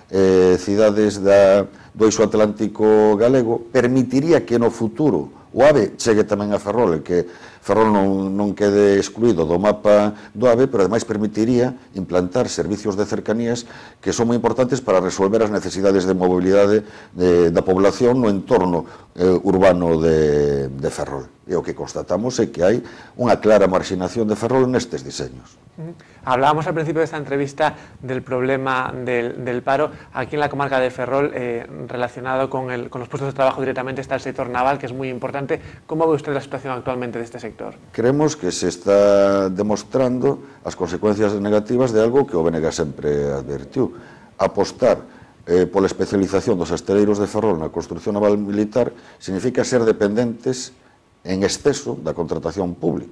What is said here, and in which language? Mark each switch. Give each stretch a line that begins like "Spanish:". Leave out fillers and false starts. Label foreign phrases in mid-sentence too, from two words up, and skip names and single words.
Galician: cidades do eixo atlántico galego, permitiría que no futuro o AVE chegue tamén a Ferrol, e que Ferrol non quede excluído do mapa do AVE, pero ademais permitiría implantar servicios de cercanías que son moi importantes para resolver as necesidades de mobilidade da población no entorno urbano de Ferrol. E o que constatamos é que hai unha clara marxinación de Ferrol nestes diseños.
Spanish: Hablábamos al principio de esta entrevista del problema del paro. Aquí en la comarca de Ferrol, relacionado con los puestos de trabajo directamente, está el sector naval, que es muy importante. ¿Cómo ve usted la situación actualmente de este sector? Creemos que se está demostrando
Galician: as consecuencias negativas de algo que o BNG sempre advertiu. Apostar pola especialización dos asteleiros de Ferrol na construción naval militar significa ser dependentes en exceso da contratación pública.